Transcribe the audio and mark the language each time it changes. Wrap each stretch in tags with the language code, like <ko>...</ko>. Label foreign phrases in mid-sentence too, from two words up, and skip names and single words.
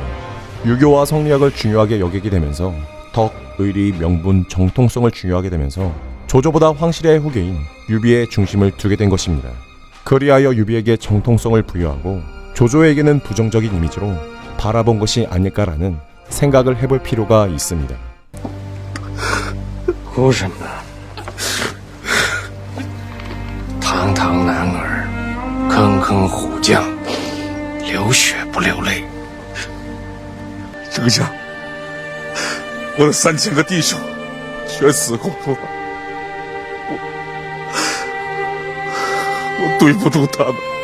<ko>유교와 성리학을 중요하게 여기게 되면서 덕, 의리, 명분, 정통성을 중요하게 되면서 조조보다 황실의 후계인 유비의 중심을 두게 된 것입니다. 그리하여 유비에게 정통성을 부여하고 조조에게는 부정적인 이미지로 바라본 것이 아닐까라는 생각을 해볼 필요가 있습니다.</ko> <zh>哭什么呢？堂堂男儿，坑坑虎将，流血不流泪。丞相，我的3000个弟兄全死光了，我对不住他们。</zh>